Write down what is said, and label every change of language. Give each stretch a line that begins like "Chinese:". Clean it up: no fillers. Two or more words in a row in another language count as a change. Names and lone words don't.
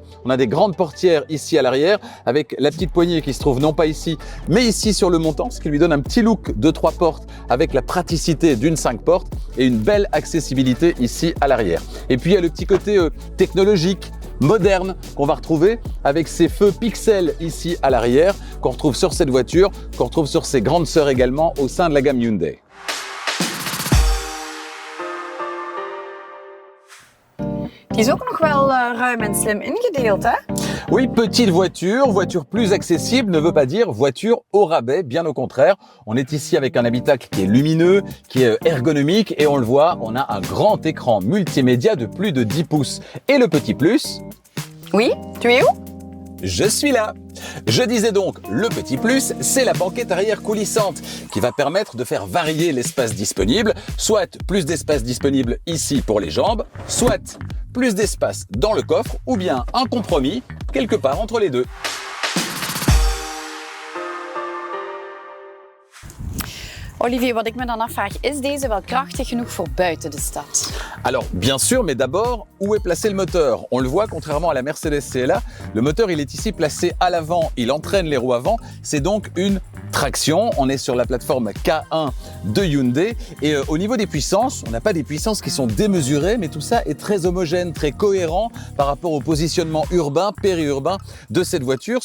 French: On a des grandes portières ici à l'arrière avec la petite poignée qui se trouve non pas ici, mais ici sur le montant, ce qui lui donne un petit look de 3 portes avec la praticité d'une 5 portes et une belle accessibilité ici à l'arrière. Et puis il y a le petit côté technologique, moderne qu'on va retrouver avec ces feux pixels ici à l'arrière qu'on retrouve sur cette voiture, qu'on retrouve sur ses grandes sœurs également au sein de la gamme Hyundai.
Dutch: Die is ook nog wel ruim en slim ingedeeld, hè?
French: Oui, petite voiture, voiture plus accessible ne veut pas dire voiture au rabais, bien au contraire. On est ici avec un habitacle qui est lumineux, qui est ergonomique et on le voit, on a un grand écran multimédia de plus de 10 pouces. Et le petit plus... Oui, tu es où? Je suis là. Je disais donc, le petit plus, c'est la banquette arrière coulissante qui va permettre de faire varier l'espace disponible, soit plus d'espace disponible ici pour les jambes, soit plus d'espace dans le coffre ou bien un compromis quelque part entre les deux.
Dutch: Olivier, wat ik me dan afvraag, is deze wel krachtig genoeg voor buiten de stad?
French: Alors, bien sûr, mais d'abord, où est placé le moteur? On le voit, contrairement à la Mercedes CLA, le moteur, il est ici placé à l'avant, il entraîne les roues avant, c'est donc une traction. On est sur la plateforme K1 de Hyundai et au niveau des puissances, on n'a pas des puissances qui sont démesurées, mais tout ça est très homogène, très cohérent par rapport au positionnement urbain, périurbain de cette voiture.